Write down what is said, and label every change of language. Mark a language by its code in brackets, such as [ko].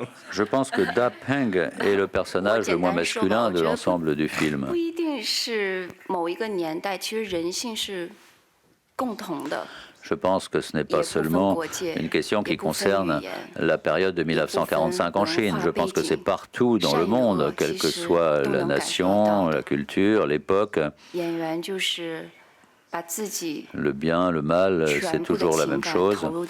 [fr] Je pense que Da Peng est le personnage le moins masculin de l'ensemble du film. [zh] 不一定是某一个年代，其实人性是共同的。 [fr] Je pense que ce n'est pas seulement une question qui concerne la période de 1945 en Chine. Je pense que c'est partout dans le monde, quelle que soit la nation, la culture, l'époque. Le bien, le mal, c'est toujours la même chose.